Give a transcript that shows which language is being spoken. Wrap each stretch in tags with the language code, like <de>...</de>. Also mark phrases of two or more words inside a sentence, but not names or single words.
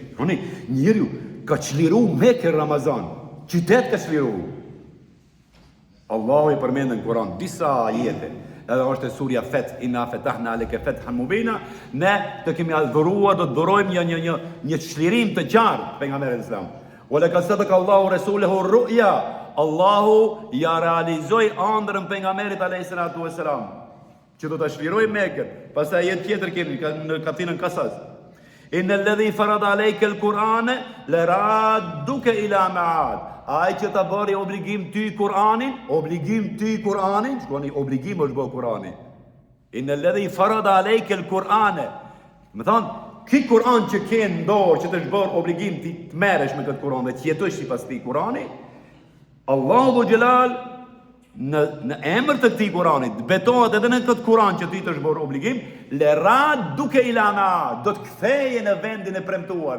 <sq>Njeriu ka çliru Mekën Ramazan. Qytet ka çliru. Allahu i përmend në Kur'an disa ajete. Edhe është e surja Feth,</sq> <ar>إنا فتحنا لك فتحا مبينا,</ar> <sq>ne të kemi adhuruar, do të dhurojmë një çlirim të qartë pejgamberit Islam.</sq> <ar>ولقد صدق الله رسوله الرؤيا.</ar> <sq>Allahu ja realizoi ëndrrën pejgamberit</sq> <ar>عليه الصلاة والسلام,</ar> <sq>që do ta çlirojë Mekën. Pastaj jetë tjetër kemi në kapitullin Qasas.</sq> <ar>إن الذي فرض عليك القرآن لرادك إلى معاد.</ar> <sq>Ai që ta bëri obligim ty Kur'anin, shkoni obligim është bëu Kur'ani.</sq> <ar>إن الذي فرض عليك القرآن.</ar> <sq>Më thon, ky Kur'an që ke në dorë, që të është bërë obligim ti të merresh me këtë Kur'an dhe të jetosh sipas këtij Kur'ani, Allahu Xhelal në emër të këtij Kur'anit betohet edhe në këtë Kur'an që ti të është bërë obligim, lerad duke ilana, do të ktheje në vendin e premtuar.</sq>